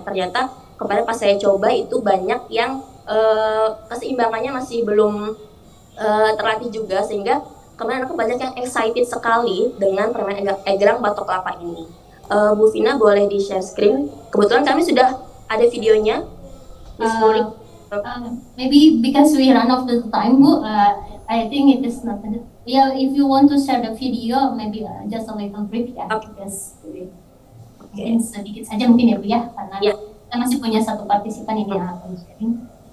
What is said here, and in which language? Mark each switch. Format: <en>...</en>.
<id>Ternyata kemarin pas saya coba itu banyak yang keseimbangannya masih belum terlatih juga, sehingga kemarin aku banyak yang excited sekali dengan permainan egrang batok kelapa ini. Bu Vina boleh di share screen. Kebetulan kami sudah ada videonya.</id> <en>Maybe because we run out of time, Bu, I think it is not. Yeah, if you want to share the video, maybe just a little brief ya.</en> <id>Because mungkin sedikit saja mungkin ya Bu ya, karena kita masih punya satu partisipan ini yang akan sharing.</id>